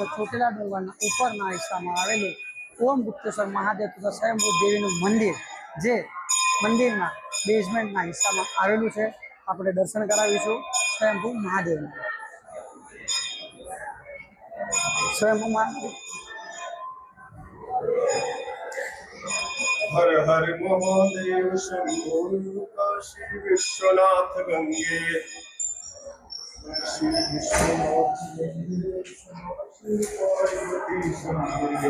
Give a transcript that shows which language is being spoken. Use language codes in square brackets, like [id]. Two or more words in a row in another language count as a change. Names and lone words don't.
[gu] ચોટીલા ડુંગરના ઉપરના હિસ્સામાં આવેલું ઓમ ગુપ્તેશ્વર મહાદેવ તથા સ્વયંભૂ દેવીનું મંદિર જે મંદિરના બેઝમેન્ટના હિસ્સામાં આવેલું છે. આપણે દર્શન કરાવીશું સ્વયંભૂ મહાદેવના. સ્વયંભૂ મહાદેવ [hi] हर हर महादेव शंभो काशी विश्वनाथ गंगे श्री विश्वनाथ गंगे श्री पार्वती शंभो.